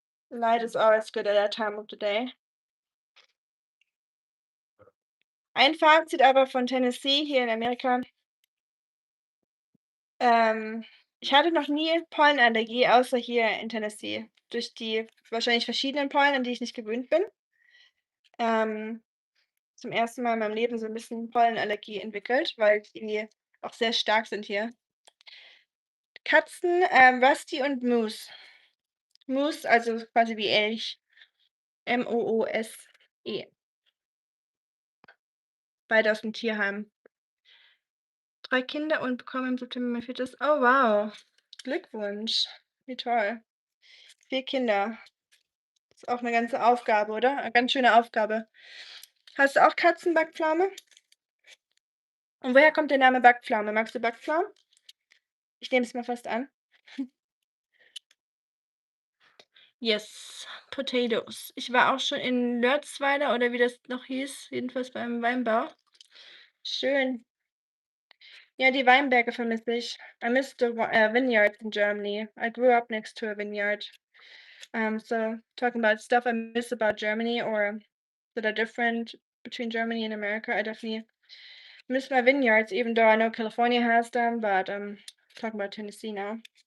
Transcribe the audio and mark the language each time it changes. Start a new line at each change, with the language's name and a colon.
English: Light is always good at that time of the day.
German: Ein Fazit aber von Tennessee hier in Amerika, ähm, ich hatte noch nie Pollenallergie, außer hier in Tennessee, durch die wahrscheinlich verschiedenen Pollen, an die ich nicht gewöhnt bin. Ähm, zum ersten Mal in meinem Leben so 'n bisschen Pollenallergie entwickelt, weil die auch sehr stark sind hier. Katzen, Rusty und Moose. Moose, also quasi wie Elch, Moose. Beide aus'm Tierheim. 3 Kinder und bekomme im September mein 4. Oh wow, Glückwunsch. Wie toll. 4 Kinder. Ist auch 'ne ganze Aufgabe, oder? Ganz schöne Aufgabe. Hast du auch Katzen, Backpflaume? Und woher kommt der Name Backpflaume? Magst du Backpflaumen? Ich nehme es mal fast an. Yes, Potatoes. Ich war auch schon in Lörzweiler oder wie das noch hieß, jedenfalls beim Weinbau. Schön. Ja, die Weinberge vermisse ich.
English: I miss the vineyards in Germany. I grew up next to a vineyard. So talking about stuff I miss about Germany or that are different between Germany and America, I definitely miss my vineyards, even though I know California has them, but talking about Tennessee now.